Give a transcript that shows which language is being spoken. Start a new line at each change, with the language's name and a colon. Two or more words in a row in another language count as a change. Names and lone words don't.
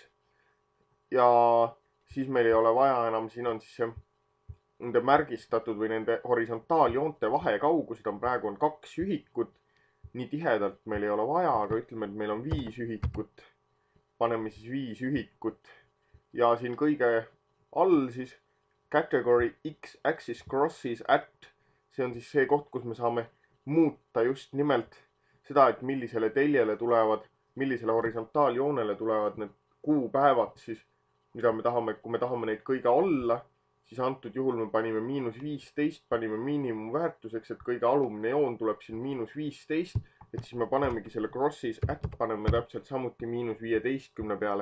Estonian: Ja siis meil ei ole vaja enam, siin on siis see nende märgistatud või nende horisontaaljoonte vahekaugused on praegu 2 ühikut. Nii tihedalt meil ei ole vaja, aga ütleme, et meil on 5 ühikut. Paneme siis 5 ühikut. Ja siin kõige all siis
English: category x-axis crosses at.
Estonian: See on siis see koht, kus me saame muuta just nimelt seda, et millisele teljele tulevad, millisele horisontaaljoonele tulevad need kuupäevad siis, mida me tahame, kui me tahame neid kõige alla, siis antud juhul me panime -15, panime miinimumväärtuseks, et kõige alumine joon tuleb siin -15, et siis me panemegi selle
English: crossis at
Estonian: paneme täpselt samuti -15 peale.